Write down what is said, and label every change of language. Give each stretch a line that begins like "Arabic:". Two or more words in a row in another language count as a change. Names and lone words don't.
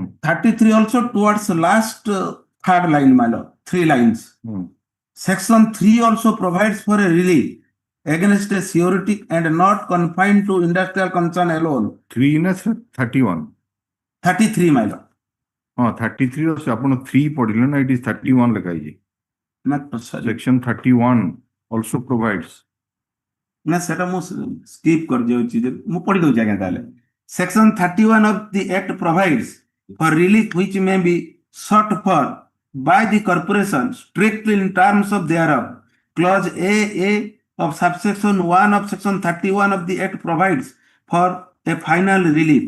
English: 33 also towards the last third line, my lord. 3 lines. Section 3 also provides for a relief against a surety and not confined to industrial concern alone. 3 na sir, 31. 33, my lord.
Odia: 33 ଅଛି ଆପଣ 3 ପଢିଲେ ନା
English: it is 31
Odia: ଲେଖା ହେଇଛି.
English: Sorry. Section 31 also provides.
Odia: ନା ସେଟା ମୁଁ skip କରିଯାଉଛି ଯେ ମୁଁ ପଢି ଦଉଛି ଆଜ୍ଞା ତାହେଲେ.
English: Section 31 of the Act provides for relief which may be sought for by the corporation strictly in terms of thereof. Clause A of subsection 1 of section 31 of the Act provides for a final relief.